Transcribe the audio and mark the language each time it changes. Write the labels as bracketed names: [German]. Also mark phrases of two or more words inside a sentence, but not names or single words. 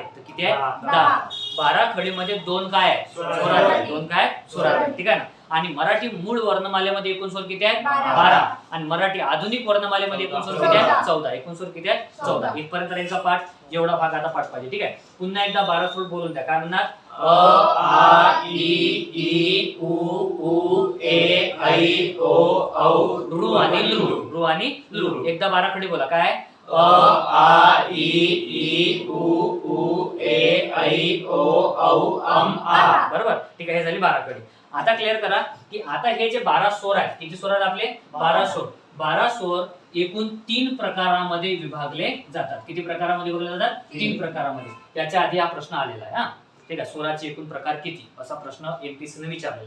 [Marathi] तर किती आहे? 10. 12 खडीमध्ये 2 काय आहे? स्वरादी. 2 काय? स्वरादी. ठीक आहे ना? आणि मराठी मूळ वर्णमालेमध्ये एकूण स्वर किती आहेत? 12. आणि मराठी आधुनिक वर्णमालेमध्ये एकूण स्वर किती आहेत? 14. एकूण स्वर किती आहेत? 14. इथपर्यंत यांचा पाठ, एवढा भाग आता पाठ पाहिजे. ठीक आहे. पुन्हा एकदा 12 स्वर बोलून द्या. काय म्हणणार? अ, आ, ई, उ, ए, ऐ, ओ, औ, रू आणि लू. रू आणि लू. एकदा 12 खडी बोला. काय? अ, आ, ई, उ, ए, ऐ, ओ, औ, अम, आ. बरोबर. ठीक आहे. हे झाली 12 खडी. आता क्लिअर करा की आता हे जे 12 स्वर आहेत, किती स्वर आहेत आपले? 12 स्वर. 12 स्वर एकूण 3 प्रकारामध्ये विभागले जातात. किती प्रकारामध्ये विभागले जातात? 3 प्रकारामध्ये. याच्या आधी हा प्रश्न आलेला आहे. ठीक आहे. स्वराचे एकूण प्रकार किती असा प्रश्न एमपीसी ने विचारलेला आहे.